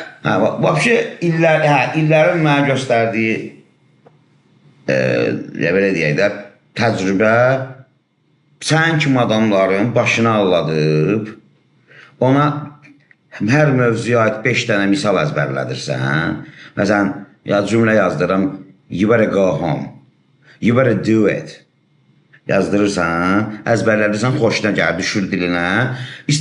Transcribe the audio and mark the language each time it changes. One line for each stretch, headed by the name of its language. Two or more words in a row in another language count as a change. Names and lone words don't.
Azerbaijani: Vəbşi, illərin mənə göstərdiyi, belə deyək də, təcrübə sən kimi adamların başına alladıb, ona hər mövzuya aid 5 dənə misal əzbərlədirsən. Məsələn, cümlə yazdırım,
English: you better go home, you better do it.
Azerbaijani: Yazdırırsan, əzbərlədirsən, xoşuna gəlir, düşür dilinə.